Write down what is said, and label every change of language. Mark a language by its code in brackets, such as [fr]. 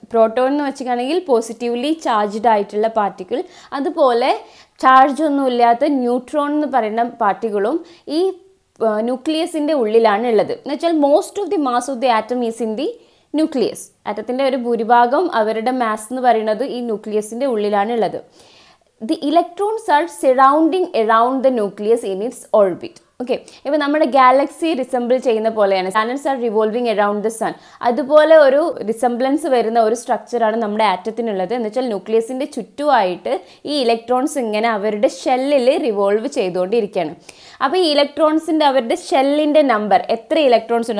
[ml] Proton എന്ന് വെച്ചിട്ടാണെങ്കിൽ positively charged ആയിട്ടുള്ള particle, അതുപോലെ ചാർജ് ഒന്നും ഇല്ലാത്ത ന്യൂട്രോൺ എന്ന് പറയുന്ന പാർട്ടിക്കിളും ഈ ന്യൂക്ലിയസിൻ്റെ ഉള്ളിലാണ് ഉള്ളത്. എന്ന് വെച്ചാൽ [en] Most of the mass of the atom is in the nucleus. [ml] ആറ്റത്തിൻ്റെ ഒരു ഭൂരിഭാഗം അവരുടെ മാസ് എന്ന് പറയുന്നത് ഈ ന്യൂക്ലിയസിൻ്റെ ഉള്ളിലാണ് ഉള്ളത്. [en] The electrons are surrounding around the nucleus in its orbit. [ml] Okay, ഇപ്പോൾ നമ്മുടെ ഗാലക്സി റിസംബിൾ ചെയ്യുന്ന പോലെയാണ്. [en] Planets are revolving around the sun. [ml] അതുപോലെ ഒരു റിസംബ്ലൻസ് വരുന്ന ഒരു സ്ട്രക്ചറാണ് നമ്മുടെ ആറ്റത്തിനുള്ളത്. എന്ന് വെച്ചാൽ ന്യൂക്ലിയസിൻ്റെ ചുറ്റുമായിട്ട് ഈ ഇലക്ട്രോൺസ് ഇങ്ങനെ അവരുടെ ഷെല്ലിൽ റിവോൾവ് ചെയ്തുകൊണ്ടിരിക്കുകയാണ്. അപ്പോൾ ഈ ഇലക്ട്രോൺസിൻ്റെ അവരുടെ ഷെല്ലിൻ്റെ നമ്പർ എത്ര ഇലക്ട്രോൺസ് ഉണ്ട്?